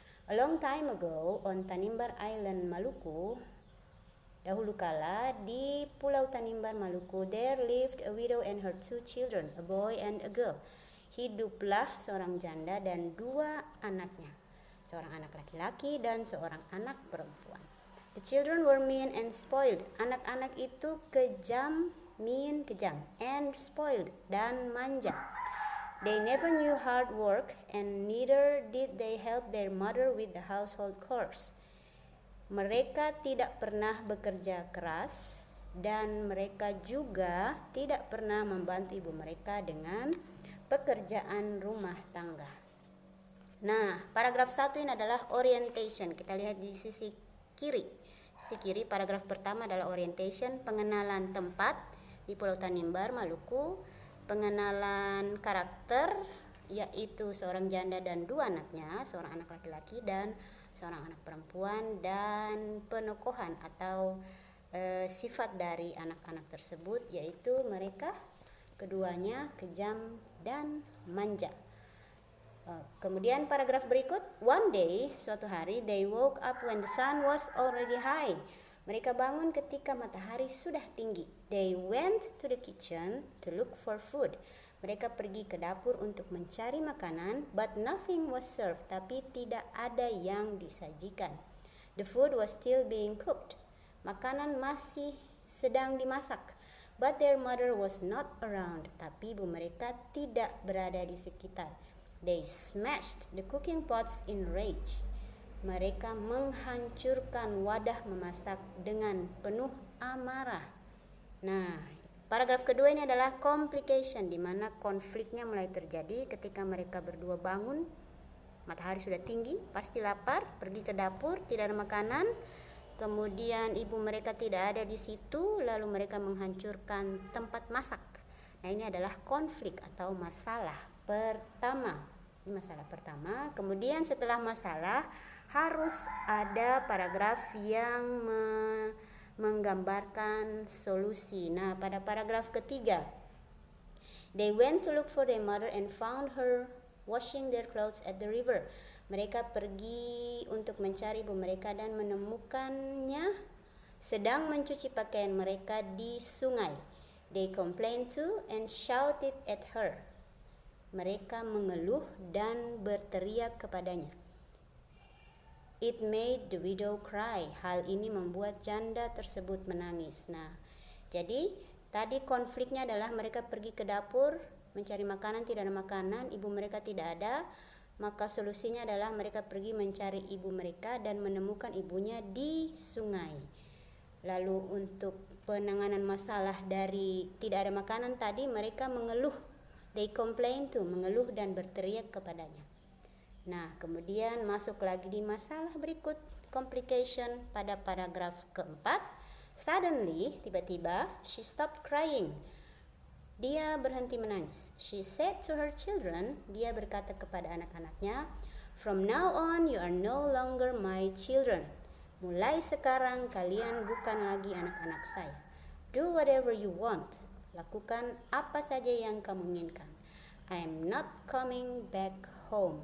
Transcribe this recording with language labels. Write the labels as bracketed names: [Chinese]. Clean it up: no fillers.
[English] A long time ago on Tanimbar Island, Maluku, [Indonesian] dahulu kala di Pulau Tanimbar, Maluku, [English] there lived a widow and her two children, a boy and a girl. [Indonesian] Hiduplah seorang janda dan dua anaknya, seorang anak laki-laki dan seorang anak perempuan. [English] The children were mean and spoiled. [Indonesian] Anak-anak itu kejam, [English] and spoiled, [Indonesian] dan manja. [English] They never knew hard work, and neither did they help their mother with the household chores. [Indonesian] Mereka tidak pernah bekerja keras, dan mereka juga tidak pernah membantu ibu mereka dengan pekerjaan rumah tangga. Nah, paragraf 1 ini adalah orientation. Kita lihat di sisi kiri. Sisi kiri, paragraf pertama adalah orientation, pengenalan tempat di Pulau Tanimbar, Maluku, pengenalan karakter, yaitu seorang janda dan dua anaknya, seorang anak laki-laki dan seorang anak perempuan, dan penokohan atau sifat dari anak-anak tersebut, yaitu mereka keduanya kejam dan manja. Kemudian paragraf berikut, [English] one day, [Indonesian] suatu hari, [English] they woke up when the sun was already high. [Indonesian] Mereka bangun ketika matahari sudah tinggi. [English] They went to the kitchen to look for food. [Indonesian] Mereka pergi ke dapur untuk mencari makanan, [English] but nothing was served, [Indonesian] tapi tidak ada yang disajikan. [English] The food was still being cooked. [Indonesian] Makanan masih sedang dimasak. [English] But their mother was not around, [Indonesian] tapi ibu mereka tidak berada di sekitar. [English] They smashed the cooking pots in rage. [Indonesian] Mereka menghancurkan wadah memasak dengan penuh amarah. Nah, paragraf kedua ini adalah complication, di mana konfliknya mulai terjadi ketika mereka berdua bangun. Matahari sudah tinggi, pasti lapar, pergi ke dapur, tidak ada makanan. Kemudian ibu mereka tidak ada di situ, lalu mereka menghancurkan tempat masak. Nah, ini adalah konflik atau masalah pertama. Ini masalah pertama. Kemudian setelah masalah harus ada paragraf yang menggambarkan solusi. Nah, pada paragraf ketiga, [English] they went to look for their mother and found her washing their clothes at the river. [Indonesian] Mereka pergi untuk mencari ibu mereka dan menemukannya sedang mencuci pakaian mereka di sungai. [English] They complained to and shouted at her. [Indonesian] Mereka mengeluh dan berteriak kepadanya. [English] It made the widow cry. [Indonesian] Hal ini membuat janda tersebut menangis. Nah, jadi tadi konfliknya adalah mereka pergi ke dapur mencari makanan, tidak ada makanan, ibu mereka tidak ada. Maka solusinya adalah mereka pergi mencari ibu mereka dan menemukan ibunya di sungai. Lalu untuk penanganan masalah dari tidak ada makanan tadi, mereka mengeluh. [English] They complain to, [Indonesian] mengeluh dan berteriak kepadanya. Nah, kemudian masuk lagi di masalah berikut, complication, pada paragraf keempat. [English] Suddenly, [Indonesian] tiba-tiba, [English] she stopped crying. [Indonesian] Dia berhenti menangis. [English] She said to her children, [Indonesian] dia berkata kepada anak-anaknya, [English] from now on you are no longer my children. [Indonesian] Mulai sekarang kalian bukan lagi anak-anak saya. [English] Do whatever you want. [Indonesian] Lakukan apa saja yang kamu inginkan. [English] I am not coming back home.